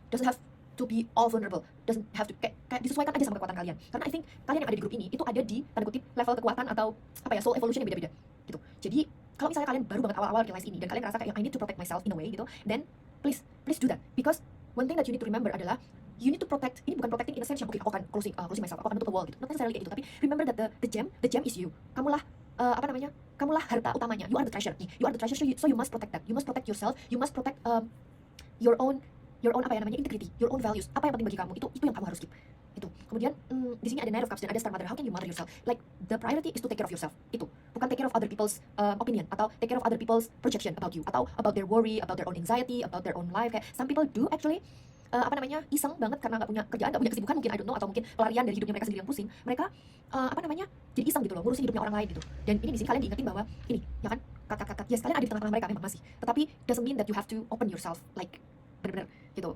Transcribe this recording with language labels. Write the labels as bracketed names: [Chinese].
[English] Doesn't have to be all vulnerable, doesn't have to [Indonesian] kayak disesuaikan aja sama kekuatan kalian. Karena [English] I think [Indonesian] kalian yang ada di grup ini itu ada di tanda kutip level kekuatan atau apa ya, soul evolution yang beda-beda gitu. Jadi kalau misalnya kalian baru banget awal-awal realize ini dan kalian ngerasa kayak [English] I need to protect myself in a way gitu, then please do that, because one thing that you need to remember adalah you need to protect. [Indonesian] Ini bukan protecting [English] in a sense [Indonesian] yang okay, aku akan closing myself, aku akan tutup a wall gitu. [English] Not necessarily [Indonesian] kayak gitu, tapi [English] remember that the gem is you. [Indonesian] Kamulah kamulah harta utamanya. [English] You are the treasure. You are the treasure, so you must protect that. You must protect yourself. You must protect your own [Indonesian] apa ya namanya, [English] integrity, your own values. [Indonesian] Apa yang penting bagi kamu itu yang kamu harus keep. Itu. Kemudian di sini ada Knight of Cups dan ada Star Mother. [English] How can you mother yourself? Like the priority is to take care of yourself. [Indonesian] Itu. Bukan [English] take care of other people's opinion atau take care of other people's projection about you atau about their worry, about their own anxiety, about their own life. [Indonesian] Kayak [English] some people do actually [Indonesian] iseng banget karena nggak punya kerjaan, nggak punya kesibukan mungkin, [English] I don't know, [Indonesian] atau mungkin pelarian dari hidupnya mereka sendiri yang pusing. Mereka jadi iseng gitu loh, ngurusin hidupnya orang lain gitu. Dan ini di sini kalian diingetin bahwa ini, ya kan, kata yes, kalian ada di tengah-tengah mereka memang masih. [English] Tetapi doesn't mean that you have to open yourself like [Indonesian] benar-benar gitu.